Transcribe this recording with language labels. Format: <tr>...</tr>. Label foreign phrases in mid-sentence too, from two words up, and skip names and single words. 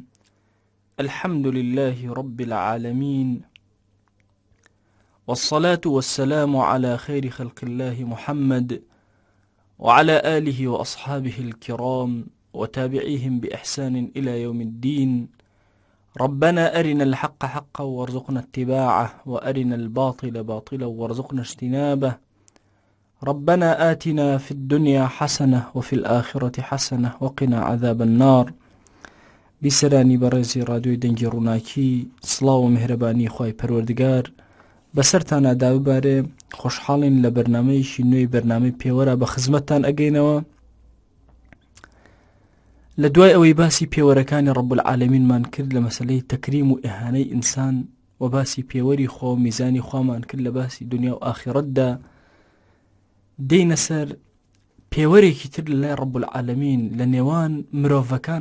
<ar>الحمد لله رب العالمين، والصلاة والسلام على خير خلق الله محمد وعلى آله وأصحابه الكرام وتابعيهم بإحسان إلى يوم الدين. ربنا أرنا الحق حقا وارزقنا اتباعه، وأرنا الباطل باطلا وارزقنا اجتنابه. ربنا آتنا في الدنيا حسنة وفي الآخرة حسنة وقنا عذاب النار.</ar> <ckb>بسرانی بەڕێزی رادیۆی دەنگی ڕووناکی، سڵاو و مهرەبانی خوای پەروەردگار بەسەرتانە داببارێ. خۆشحاڵین لە بەرنامەیەکی نوێی بەرنامەی پێوەرە بە خزمەتتان ئەگەینەوە. لە دوای ئەوەی باسی پێوەرەکانی ڕەب العالەمینمان کرد لە مەسەلەی تەکریم و ئیهانەی ئینسان و باسی پێوەری خوا و میزانی خوامان کرد لە باسی دنیا و ئاخرەتدا، دەینە سەر پێوەرێکی تر لە لای</ckb> <ar>ڕەب العالەمین</ar> <ckb>لە نێوان مرۆڤەکان.</ckb>